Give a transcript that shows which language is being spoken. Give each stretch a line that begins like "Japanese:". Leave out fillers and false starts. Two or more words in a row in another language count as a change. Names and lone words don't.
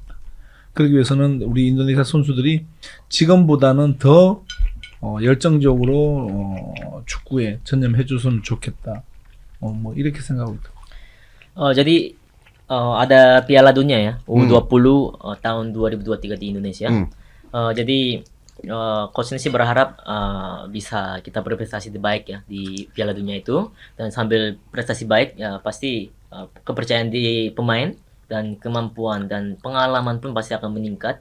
Korean: 그러기 위해서는 우리 인도네시아 선수들이 지금보다는 더 열정적으로 축구에 전념해 줬으면 좋겠다. 뭐 이렇게 생각하고 있다.
Indonesian: Jadi ada Piala Dunia ya, U20 tahun 2023 di Indonesia. Jadi coach sih berharap bisa kita berprestasi baik ya di Piala Dunia itu, dan sambil prestasi baik ya pasti kepercayaan di pemain dan kemampuan dan pengalaman pun pasti akan meningkat.